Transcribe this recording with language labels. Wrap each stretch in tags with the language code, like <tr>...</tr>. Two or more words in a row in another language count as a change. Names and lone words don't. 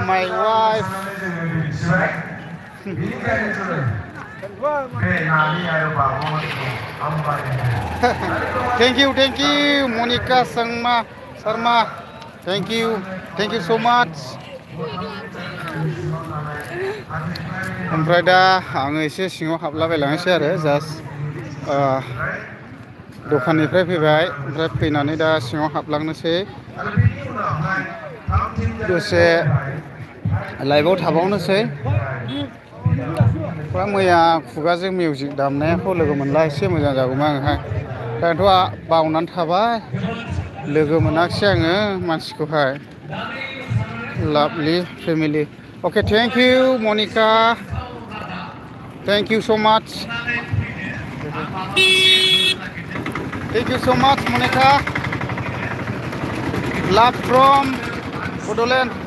<en>Thank you, Monica Sharma. Thank you so much.</en> <brx>ओमफ्राय दा आङो एसे सिङाव हाबलाबायलांनोसै आरो जास्ट दखाननिफ्राय फैबाय ओमफ्राय फैनानै दा सिङाव हाबलांनोसै दसे लाइभआव थाबावनोसै मैया खुगाजों मिउजिक दामनायखौ लोगो मोनला एसे मोजां जागौमोन आङोहाय दाथ' बावनानै थाबाय लोगो मोनाखिसै आङो मानसिखौहाय</brx> <en>lovely family okay thank you Monica thank you so much Monica love from Bodoland</en>